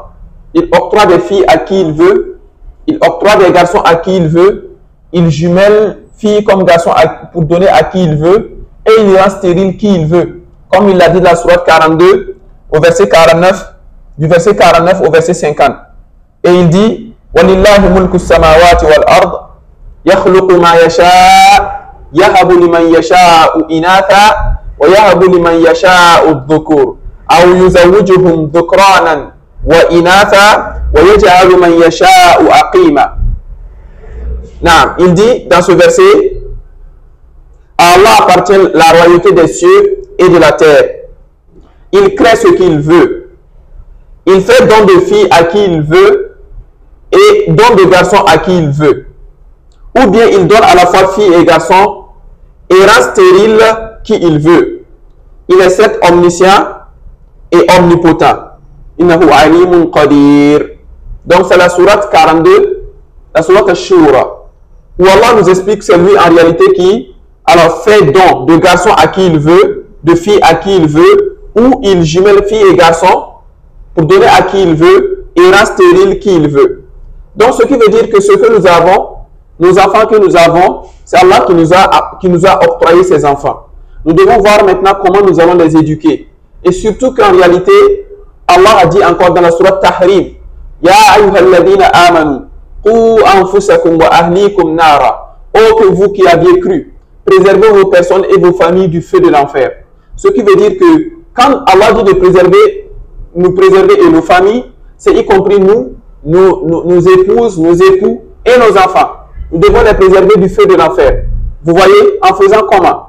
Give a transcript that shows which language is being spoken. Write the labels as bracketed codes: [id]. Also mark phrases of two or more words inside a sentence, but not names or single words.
[fr] Il octroie des filles à qui il veut, il octroie des garçons à qui il veut, il jumelle filles comme garçons pour donner à qui il veut, et il rend stérile qui il veut. Comme il l'a dit dans la sourate 42, au verset 49, du verset 49 au verset 50. Et il dit, [ar] وَلِلَّهِ مُلْكُ السَّمَاوَاتِ وَالْأَرْضِ يَخْلُقُ مَا يَشَاءُ يَهَبُ لِمَنْ يَشَاءُ إِنَاثًا وَيَهَبُ لِمَنْ يَشَاءُ الذُّكُورَ أَوْ يُزَوِّجُهُمْ ذُكْرَانًا وَإِنَاثًا وَيَجْعَلُ مَنْ يَشَاءُ عَقِيمًا. [fr] Il dit dans ce verset, à Allah appartient la royauté des cieux et de la terre. Il crée ce qu'il veut. Il fait don de filles à qui il veut et don de garçons à qui il veut. Ou bien il donne à la fois filles et garçons et rend stérile qui il veut. Il est certes omniscient et omnipotent. [ar] إنه عليم قدير. [fr] Donc c'est la sourate 42, la sourate Shura, où Allah nous explique que c'est lui en réalité qui fait don de garçons à qui il veut, de filles à qui il veut, ou il jumelle filles et garçons pour donner à qui il veut et rend stérile qui il veut. Donc ce qui veut dire que ce que nous avons, nos enfants que nous avons, c'est Allah qui nous a octroyé ces enfants. Nous devons voir maintenant comment nous allons les éduquer. Et surtout qu'en réalité, Allah a dit encore dans la sourate Tahrim, [ar] يا أيها الذين آمنوا قوا أنفسكم وأهليكم نارا. [fr] Oh que vous qui aviez cru, préservez vos personnes et vos familles du feu de l'enfer. Ce qui veut dire que quand Allah dit de préserver, nous préserver et nos familles, c'est y compris nous, nos épouses, nos époux et nos enfants. Nous devons les préserver du feu de l'enfer. Vous voyez, en faisant comment?